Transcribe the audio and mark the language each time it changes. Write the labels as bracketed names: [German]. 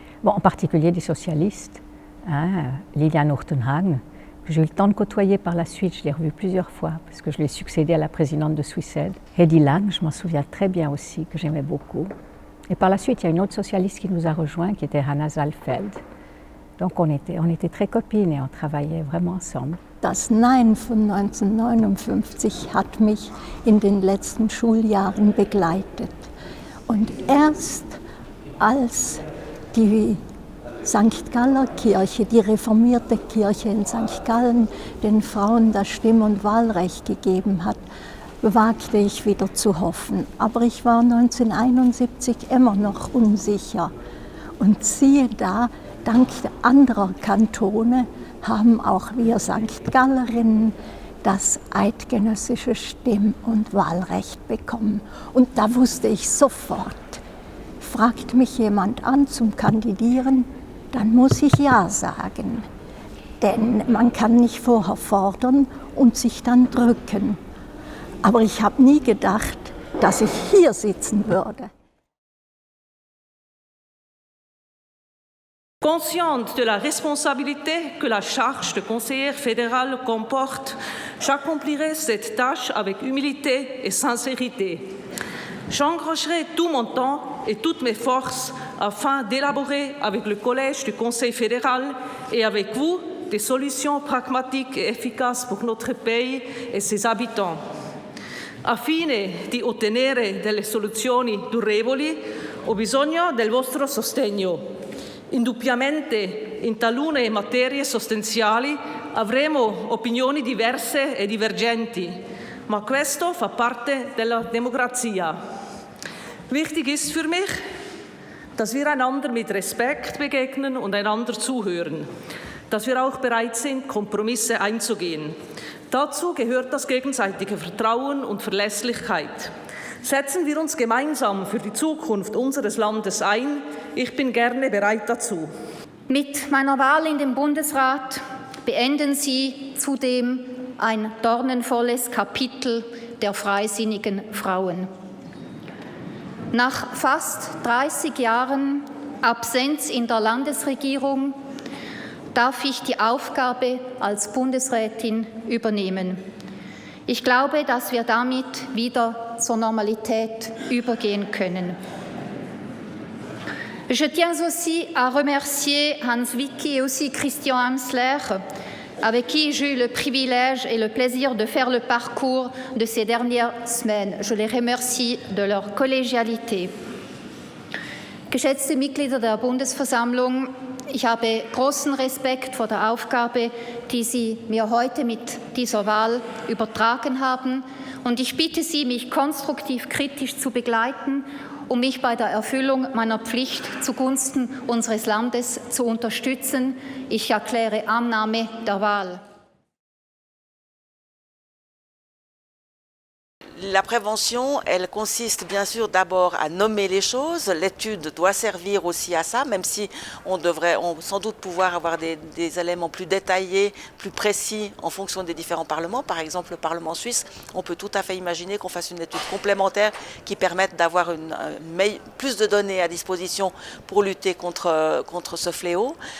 [French] Bon, en particulier des socialistes, Liliane Urtenhagen, que j'ai eu le temps de côtoyer par la suite. Je l'ai revue plusieurs fois parce que je l'ai succédée à la présidente de Swissed. Hedy Lang, je m'en souviens très bien aussi, que j'aimais beaucoup. Et par la suite, il y a une autre socialiste qui nous a rejoints, qui était Hanna Saalfeld. Donc on était très copines et on travaillait vraiment ensemble. [German] Das Nein von 1959 hat mich in den letzten Schuljahren begleitet. Und erst als die St. Galler Kirche, die reformierte Kirche in St. Gallen, den Frauen das Stimm- und Wahlrecht gegeben hat, wagte ich wieder zu hoffen. Aber ich war 1971 immer noch unsicher. Und siehe da, dank anderer Kantone haben auch wir St. Gallerinnen das eidgenössische Stimm- und Wahlrecht bekommen. Und da wusste ich sofort, fragt mich jemand an zum Kandidieren, dann muss ich Ja sagen. Denn man kann nicht vorher fordern und sich dann drücken. Aber ich habe nie gedacht, dass ich hier sitzen würde. [French] Consciente de la responsabilité que la charge de conseillère fédérale comporte, j'accomplirai cette tâche avec humilité et sincérité. J'engagerai tout mon temps et toutes mes forces afin d'élaborer avec le Collège du Conseil fédéral et avec vous des solutions pragmatiques et efficaces pour notre pays et ses habitants. [Italian] A fine di ottenere delle soluzioni durevoli, ho bisogno del vostro sostegno. Indubbiamente, in talune materie sostanziali avremo opinioni diverse e divergenti, ma questo fa parte della democrazia. [German] Wichtig ist für mich, dass wir einander mit Respekt begegnen und einander zuhören, dass wir auch bereit sind, Kompromisse einzugehen. Dazu gehört das gegenseitige Vertrauen und Verlässlichkeit. Setzen wir uns gemeinsam für die Zukunft unseres Landes ein. Ich bin gerne bereit dazu. Mit meiner Wahl in den Bundesrat beenden Sie zudem ein dornenvolles Kapitel der freisinnigen Frauen. Nach fast 30 Jahren Absenz in der Landesregierung darf ich die Aufgabe als Bundesrätin übernehmen. Ich glaube, dass wir damit wieder zur Normalität übergehen können. [French] Je tiens aussi à remercier Hans Wicki et aussi Christian Amsler avec qui j'ai eu le privilège et le plaisir de faire le parcours de ces dernières semaines. Je les remercie de leur Kollegialität. [German] Geschätzte Mitglieder der Bundesversammlung, ich habe großen Respekt vor der Aufgabe, die Sie mir heute mit dieser Wahl übertragen haben. Und ich bitte Sie, mich konstruktiv kritisch zu begleiten, um mich bei der Erfüllung meiner Pflicht zugunsten unseres Landes zu unterstützen. Ich erkläre Annahme der Wahl. [French] La prévention, elle consiste bien sûr d'abord à nommer les choses. L'étude doit servir aussi à ça, même si on devrait sans doute pouvoir avoir des éléments plus détaillés, plus précis en fonction des différents parlements. Par exemple, le Parlement suisse, on peut tout à fait imaginer qu'on fasse une étude complémentaire qui permette d'avoir plus de données à disposition pour lutter contre ce fléau.